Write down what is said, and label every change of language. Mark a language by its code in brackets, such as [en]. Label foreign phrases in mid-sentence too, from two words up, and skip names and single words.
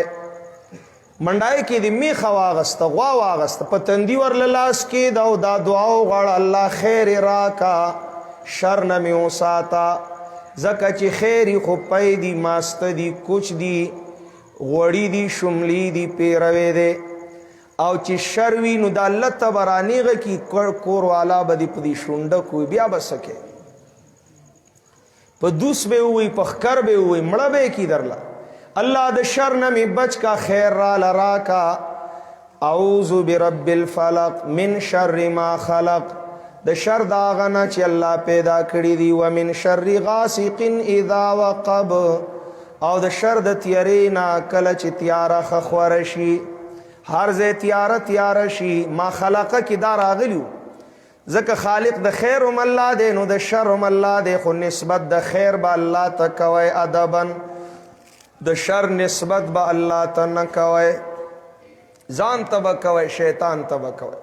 [ps] منډای کې د میخه واغسته غوا واغسته په تندي ورله لاس کې دا دعا وغواړه الله خیر راکا شر نه مې وساته ځکه چې خیر خو پی دي ماسته دي کوچ دي غوړي دي شملي دي پیروي دی او چې شر وي نو د الله ته به رانیغه کي کور والا به دې په دې شونډه کوي بیا به څه کوې په دوس به ووي په ښکر به ووي مړه به یې کي درله. الله د شر نه مې بچ کا خیر راله راکا. [ar] اعوذ برب الفلق من شر ما خلق [ps] د شر د هغه نه چې الله پیدا کړي دي [ar] ومن شر غاسق اذا وقب [ps] او د شر د تیارې نه کله چې تیاره خخوره شي هر ځای تیاره شي. ما خلقه کې دا راغلیو ځکه خالق د خیر هم الله دی نو د شر هم الله دی خو نسبت د خیر به الله ته کوئ ادبا د شر نسبت به الله ته نه کوئ ځان ته به کوئ شیطان ته به کوئ.